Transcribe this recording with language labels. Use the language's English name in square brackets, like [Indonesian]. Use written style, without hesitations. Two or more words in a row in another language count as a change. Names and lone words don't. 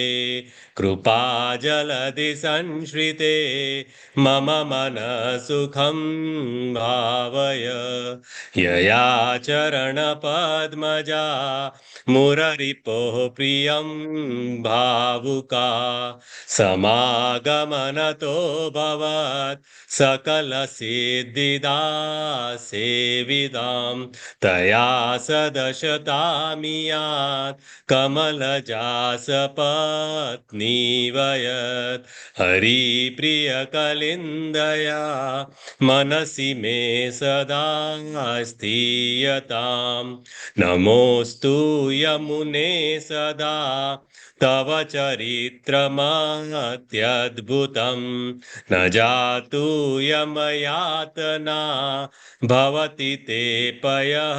[Sanskrit] કૃપાજલધિ સંશ્રિતે મમ મનસુખં ભાવય યયા ચરણપદ્મજા મુરરિપોઃ પ્રિયં ભાવુકા સમાગમનતો ભવત સકલસિદ્ધિદા સેવિદાં તયા સદશતામિયાત કમલજાસપત્નીવયત હરિપ્રિયકલિन्दया मनसि मे सदा स्थीयतां नमोऽस्तु यमुने सदा तव चरित्रमत्यद्भुतं न जातु यमयातना भवति ते पयः